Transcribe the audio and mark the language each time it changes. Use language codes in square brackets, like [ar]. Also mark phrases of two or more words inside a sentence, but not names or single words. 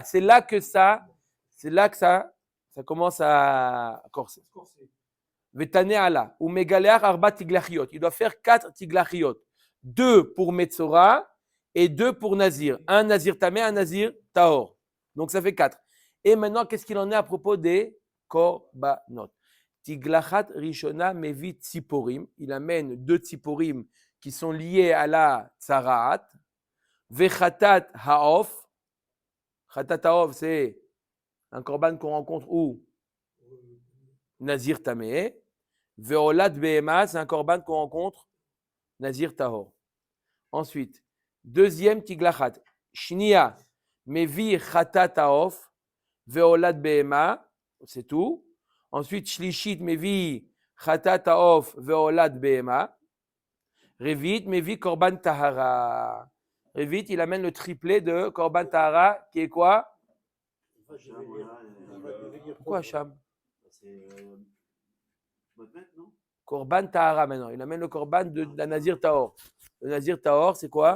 [fr] C'est là que ça commence à corser. [he] ותנא עלה. ומגלח ארבע תגלחיות. [fr] Il doit faire 4 tiglachiot. 2 pour Metzora et 2 pour Nazir. Un [he] נזיר טמא, [fr] un [he] נזיר טהור. [fr] Donc ça fait 4. Et maintenant, qu'est-ce qu'il en est à propos des korbanot? [he] תגלחת ראשונה מביא ציפורים. [fr] Il amène 2 tziporim qui sont liés à la tsaraat. [he] וחטאת העוף. חטאת העוף, [fr] c'est un korban qu'on rencontre où? [he] נזיר טמא. ועולת בהמה, [fr] c'est un korban qu'on rencontre [he] נזיר טהור. [fr] Ensuite, deuxième tiglachat. [he] שנייה מביא חטאת העוף. ועולת בהמה, [fr] c'est tout. Ensuite, [he] שלישית מביא חטאת העוף ועולת בהמה. רביעית, מביא, קרבן טהרה. [fr] Revit, il amène le triplet de [he] קרבן טהרה, [fr] qui est quoi? Pourquoi Hacham? [he] קרבן טהרה maintenant. [fr] Il amène le Korban de la [he] נזיר טהור. [fr] Le [he] נזיר טהור, [fr] c'est quoi?